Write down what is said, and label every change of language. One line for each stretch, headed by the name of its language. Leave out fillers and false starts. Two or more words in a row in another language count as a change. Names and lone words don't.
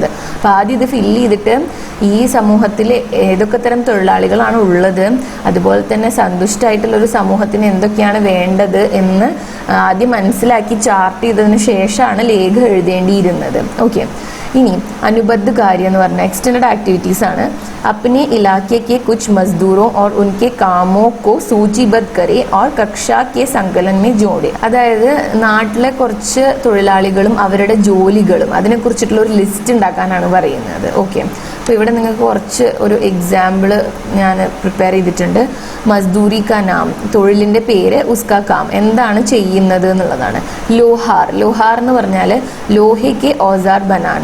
Malayalam: അപ്പോൾ ആദ്യം ഇത് ഫില്ല് ചെയ്തിട്ട് ഈ സമൂഹത്തിൽ ഏതൊക്കെ തരം തൊഴിലാളികളാണ് ഉള്ളത്, അതുപോലെ തന്നെ സന്തുഷ്ടമായിട്ടുള്ള ഒരു സമൂഹത്തിന് എന്തൊക്കെയാണ് വേണ്ടത് എന്ന് ആദ്യം മനസ്സിലാക്കി ചാർട്ട് ചെയ്തതിന് ശേഷമാണ് ലേഖ എഴുതേണ്ടിയിരുന്നത്. ഓക്കെ, ഇനി അനുബദ്ധ കാര്യം എന്ന് പറഞ്ഞാൽ
English: extend activities
Malayalam: ആണ്.
Hindi: अपने इलाके के कुछ मजदूरों और उनके कामों को सूचीबद्ध करे और कक्षा के संकलन में जोड़े.
Malayalam: അതായത് നാട്ടിലെ കുറച്ച് തൊഴിലാളികളും അവരുടെ ജോലികളും അതിനെക്കുറിച്ചിട്ടുള്ള ഒരു ലിസ്റ്റ് ഉണ്ടാക്കാനാണ് പറയുന്നത്. ഓക്കെ, അപ്പോൾ ഇവിടെ നിങ്ങൾക്ക് കുറച്ച് ഒരു എക്സാമ്പിൾ ഞാൻ പ്രിപ്പയർ ചെയ്തിട്ടുണ്ട്.
Hindi: मज़दूरी का नाम,
Malayalam: തൊഴിലിൻ്റെ പേര്.
Hindi: उसका काम,
Malayalam: എന്താണ് ചെയ്യുന്നത് എന്നുള്ളതാണ്. ലോഹാർ എന്ന് പറഞ്ഞാൽ ലോഹയ്ക്ക്
Hindi: औज़ार बनाना.